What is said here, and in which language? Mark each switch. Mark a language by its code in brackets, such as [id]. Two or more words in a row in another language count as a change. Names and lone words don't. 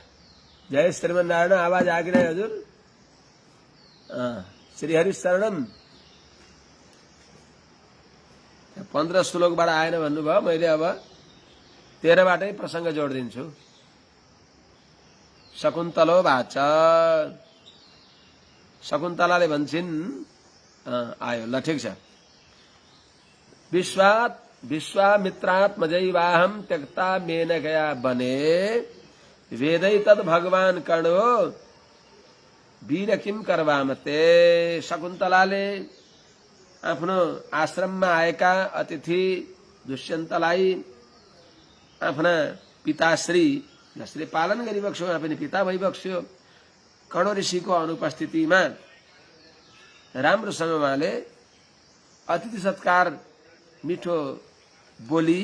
[ne] जय श्रीमन्नारायण आवाज आयो कि नै हजुर? [sa] श्रीहरि शरणम [ne] 15 श्लोकबाट आएन भन्नुभयो, मैले अब 13 बाटै प्रसंग जोडिदिन्छु। [sa] शकुन्तलो वाच, [ne] शकुन्तलाले भन्छन् आयो ल ठिक छ। [sa] विश्वामित्रात्मजैवाहं त्यक्ता मेनकया बने वेदै तद भगवान कर्णो वीर किम करवामते। [ne] शकुन्तलाले आफ्नो आश्रममा आएका अतिथि दुष्यन्तलाई आफ्ना पिताश्री जसले पालन गरिबक्स्यो, उहाँ पनि पिता भइबक्स्यो, कर्ण ऋषिको अनुपस्थितिमा राम्रोसँग उहाँले अतिथि सत्कार मिठो बोली।